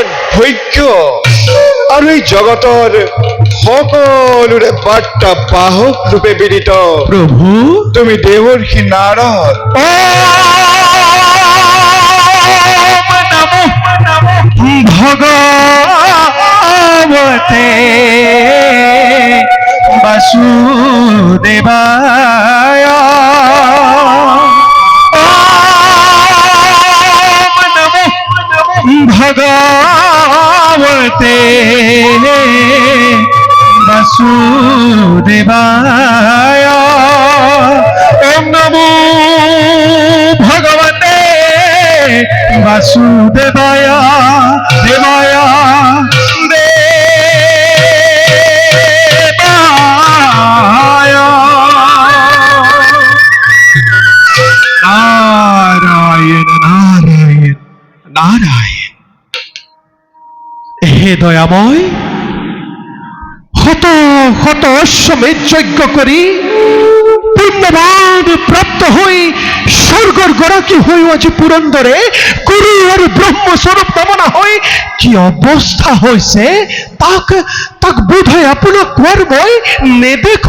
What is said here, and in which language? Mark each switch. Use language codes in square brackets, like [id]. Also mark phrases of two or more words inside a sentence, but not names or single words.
[as] ভৈক্য আৰু এই জগতৰ সকলোৰে বাৰ্তা বাহক ৰূপে বিদিত প্ৰভু তুমি দেৱৰ্ষি নাৰদ [sa] ভগৱতে বাসুদেবায় ॐ ভগবতে বাসুদেবায় ওম নমো ভগবতে বাসুদেবায় দেবায় দেবায় নারায়ণ নারায়ণ নারায়ণ। [as] হে দয়াময়, শত শত অশ্বমেধ যজ্ঞ কৰি পুণ্যবান প্ৰাপ্ত হৈ স্বৰ্গৰ গৰাকী হৈ আজি পুৰন্দৰে গুৰু আৰু ব্ৰহ্মস্বৰূপ কামনা হৈ কি অৱস্থা হৈছে তাক তাক বোধহয় আপোনাক কোৱাৰ মই নেদেখো।